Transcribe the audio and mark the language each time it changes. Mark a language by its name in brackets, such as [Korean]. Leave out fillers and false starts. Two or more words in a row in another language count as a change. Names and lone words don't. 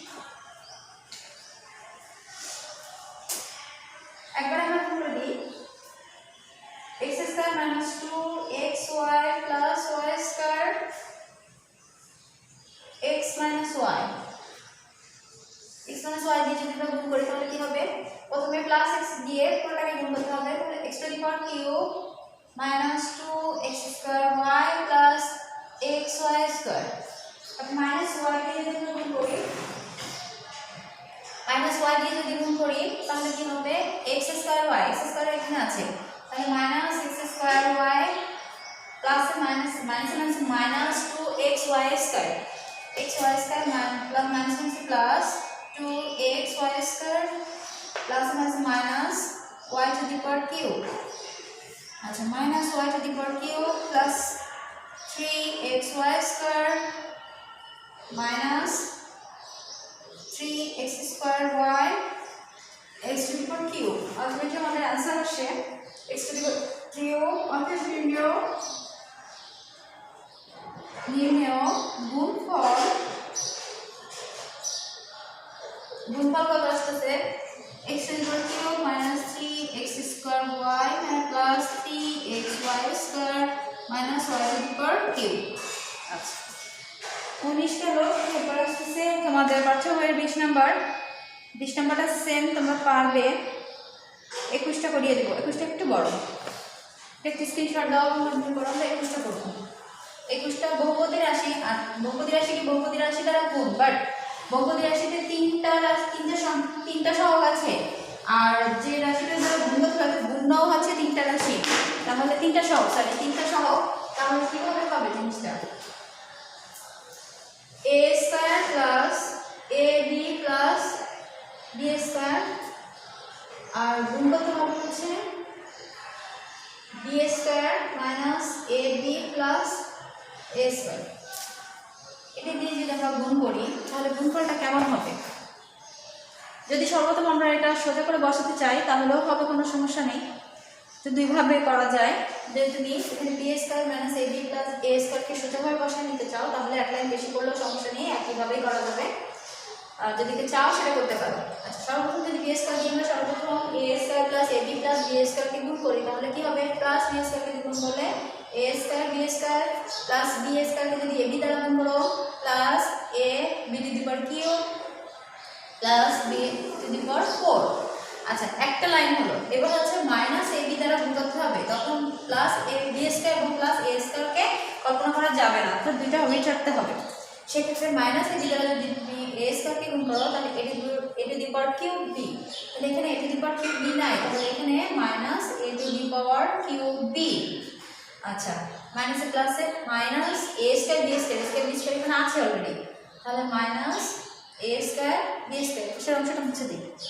[Bangla] একবার আমরা করে দিই [English] x square minus 2xy plus y square x minus y [Bangla] দিয়ে যদি আমরা গুণ করি তাহলে কি হবে? প্রথমে প্লাস x দিয়ে পুরোটাকে গুণ করতে হবে, তাহলে [English] x to the power cube minus 2x square y plus xy square, [Bangla] তারপর [English] minus y [Bangla] দিয়ে যদি আমরা গুণ করি তাহলে কি হবে? [English] x square [Bangla] এখানে আছে, তাহলে [English] minus x square y plus minus 2xy square plus 2xy square plus minus y to the power cube। আচ্ছা, minus y to the power cube plus 3xy square minus 3x square y x to the power cube। [Bangla] আলটিমেটলি আমাদের आंसर আসে [English] x to the power cube। [Bangla] অতএব নির্ণেয় গুণফল কত আসছে? [English] x to the power cube minus 3x square y plus 3xy square minus y to the power cube। [Bangla] আচ্ছা, 19 গেল। এরপর আসছে তোমাদের পাঠ্যবইয়ের 20 নাম্বারটা সেম, তোমরা পারবে। 21টা করিয়ে দেবো, 21টা একটু বড়, একটা স্ক্রিনশট দাও, কমপ্লিট করো। আমরা 21টা করবো। 21টা বহুপদী রাশি, আর বহুপদী রাশি দ্বারা গুণ, বাট বহুপদী রাশিতে তিনটা সহগ আছে, আর যে রাশিটা দ্বারা গুণও আছে 3টা রাশি, তাহলে 3টা সহগ, তাহলে কিভাবে পাবে জিনিসটা? [English] a square plus ab plus b square, আর গুণ করতে হবে হচ্ছে b square minus ab plus a square। [Bangla] এটা দিয়ে যদি আমরা গুণ করি তাহলে গুণফলটা কেমন হবে? যদি সর্বপ্রথম আমরা এটা সোজা করে বসাতে চাই তাহলেও হবে, কোনো সমস্যা নেই। তো দুইভাবে করা যায়, যে যদি এখানে [English] b square minus ab plus a square [Bangla] কে সোজাভাবে বসায় নিতে চাও তাহলে এক লাইন বেশি করলেও সমস্যা নেই, একইভাবেই করা যাবে। আর যদি চাও সেটা করতে পারো। আচ্ছা, সর্বপ্রথম যদি [English] b square [Bangla] দিয়ে আমরা সর্বপ্রথম [English] a square plus ab plus b square [Bangla] কে গুণ করি তাহলে কি হবে? [English] প্লাস b square [Bangla] কে গুণ করলে [English] a square b square plus b square [Bangla] কে যদি ab দ্বারা গুণ করো [English] প্লাস a b to the power cube plus b to the power 4। [Bangla] আচ্ছা, একটা লাইন হলো। এবার হচ্ছে [English] minus ab [Bangla] দ্বারা গুণ করতে হবে, তখন [English] plus a b square [Bangla] এবং [English] plus a square [Bangla] কে কল্পনা করা যাবে না, অর্থাৎ দুইটা ওমিট রাখতে হবে। সেক্ষেত্রে [English] minus ab [Bangla] দ্বারা যদি [English] a square [Bangla] কে গুণ করো তাহলে [English] a to the power cube b, [Bangla] তাহলে এখানে [English] a to the power cube b [Bangla] নাই, তাহলে এখানে [English] minus a to the power cube b. [Bangla] আচ্ছা, মাইনাসে প্লাসে [English] minus a square b square [Bangla] এখানে আছে অলরেডি, তাহলে [English] minus a square b square, [Bangla] সেই অংশটা মুছে দিই।